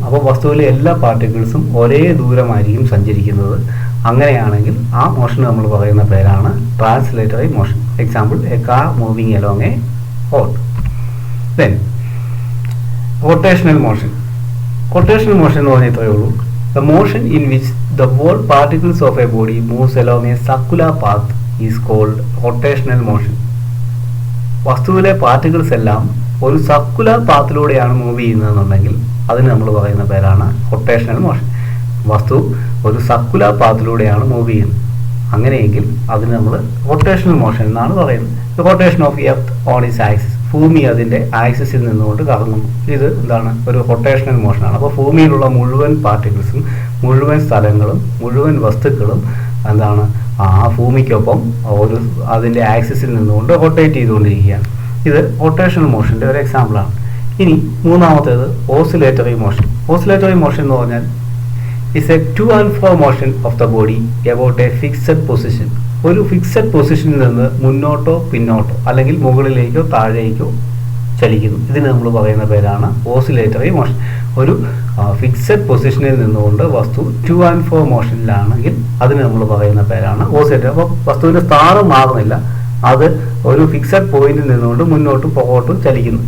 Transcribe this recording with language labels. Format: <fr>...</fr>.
<ml>അപ്പോൾ വസ്തുവിലെ എല്ലാ പാർട്ടിക്കിൾസും ഒരേ ദൂരമായിരിക്കും സഞ്ചരിക്കുന്നത്. അങ്ങനെയാണെങ്കിൽ ആ മോഷൻ നമ്മൾ പറയുന്ന പേരാണ് translatory motion.</ml> <en>Example, a car moving along a road. Then rotational motion.</en> <ml>Rotational motion എന്ന് പറഞ്ഞാൽ ഇത്രയേ ഉള്ളൂ.</ml> <en>The motion in which the whole particles of a body moves along a circular path is called rotational motion.</en> <ml>വസ്തുവിലെ particles എല്ലാം ഒരു circular പാത്തിലൂടെയാണ് move ചെയ്യുന്നതെന്നുണ്ടെങ്കിൽ അതിന് നമ്മൾ പറയുന്ന പേരാണ് റൊട്ടേഷണൽ മോഷൻ. വസ്തു ഒരു സർക്കുലർ പാത്തിലൂടെയാണ് മൂവ് ചെയ്യുന്നത്. അങ്ങനെയെങ്കിൽ അതിന് നമ്മൾ റൊട്ടേഷണൽ മോഷൻ എന്നാണ് പറയുന്നത്.</ml> <en>Rotation of earth on its axis.</en> <ml>ഭൂമി അതിൻ്റെ ആക്സിസിൽ നിന്നുകൊണ്ട് കറങ്ങുന്നു. ഇത് എന്താണ്? ഒരു റൊട്ടേഷണൽ മോഷനാണ്. അപ്പോൾ ഭൂമിയിലുള്ള മുഴുവൻ പാർട്ടിക്കിൾസും മുഴുവൻ സ്ഥലങ്ങളും മുഴുവൻ വസ്തുക്കളും എന്താണ് ആ ഭൂമിക്കൊപ്പം ഒരു അതിൻ്റെ ആക്സിസിൽ നിന്നുകൊണ്ട് റൊട്ടേറ്റ് ചെയ്തുകൊണ്ടിരിക്കുകയാണ്. ഇത് റൊട്ടേഷണൽ മോഷൻ്റെ ഒരു എക്സാമ്പിളാണ്. ഇനി മൂന്നാമത്തേത് ഓസിലേറ്ററി മോഷൻ. ഓസിലേറ്ററി മോഷൻ എന്ന് പറഞ്ഞാൽ</ml> <en>is a to and fro motion of the body about a fixed position.</en> <ml>ഒരു ഫിക്സഡ് പൊസിഷനിൽ നിന്ന് മുന്നോട്ടോ പിന്നോട്ടോ അല്ലെങ്കിൽ മുകളിലേക്കോ താഴേക്കോ ചലിക്കുന്നു. ഇതിന് നമ്മൾ പറയുന്ന പേരാണ് ഓസിലേറ്ററി മോഷൻ. ഒരു ഫിക്സഡ് പൊസിഷനിൽ നിന്നുകൊണ്ട് വസ്തു ടു ആൻഡ് ഫ്രോ മോഷനിലാണെങ്കിൽ അതിന് നമ്മൾ പറയുന്ന പേരാണ് ഓസിലേറ്ററി. അപ്പോൾ വസ്തുവിൻ്റെ സ്ഥാനം മാറുന്നില്ല, അത് ഒരു ഫിക്സഡ് പോയിന്റിൽ നിന്നുകൊണ്ട് മുന്നോട്ടും പുറകോട്ടും ചലിക്കുന്നു.</ml>